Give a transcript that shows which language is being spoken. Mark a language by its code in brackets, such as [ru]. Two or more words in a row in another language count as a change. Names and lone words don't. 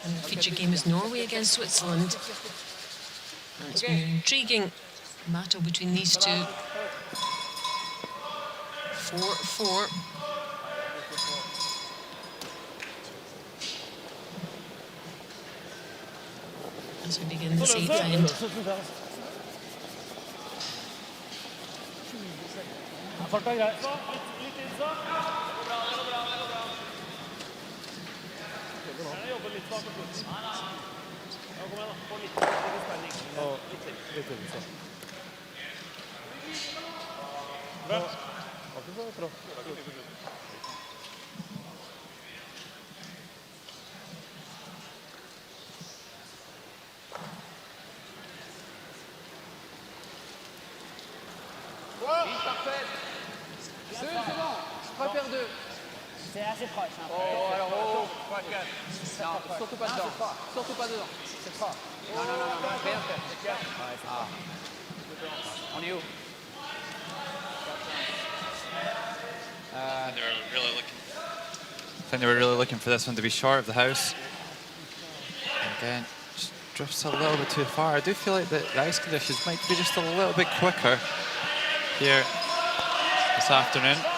[en] And the feature game is Norway against Switzerland. And it's been an intriguing battle between these two. 4-4. As we begin this eighth end. [no] Farta er grei. Jobber litt bak på slutten. Ja, kom igjen da. Få litt spenning. Litt til. Bra. [fr] Parfait. C'est bon. 3 paires 2. C'est assez proche. Hein. Oh, alors, oh. Non, surtout pas dedans. Surtout pas dedans. C'est fort. Non, rien faire. Ah. On est où? [en] I think they were really looking for this one to be short of the house. Again, just drifts a little bit too far. I do feel like the ice conditions might be just a little bit quicker here this afternoon.